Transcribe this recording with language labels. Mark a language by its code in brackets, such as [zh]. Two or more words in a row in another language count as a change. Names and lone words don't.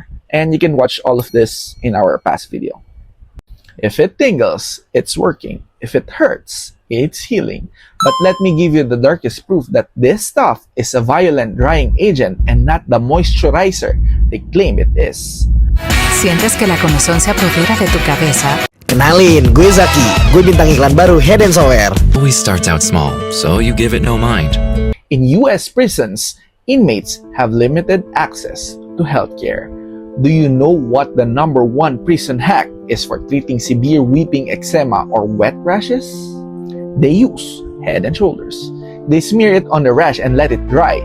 [en] And you can watch all of this in our past video. If it tingles, it's working. If it hurts, it's healing. But let me give you the darkest proof that this stuff is a violent drying agent and not the moisturizer they claim it is. [es] ¿Sientes que la comezón se apodera de tu cabeza? [id] Kenalin, gue Zaki. Gue bintang iklan baru Head & Shower. [en] Always starts out small, so you give it no mind. In US prisons, inmates have limited access to healthcare. Do you know what the #1 prison hack is for treating severe weeping eczema or wet rashes? They use Head & Shoulders. They smear it on the rash and let it dry.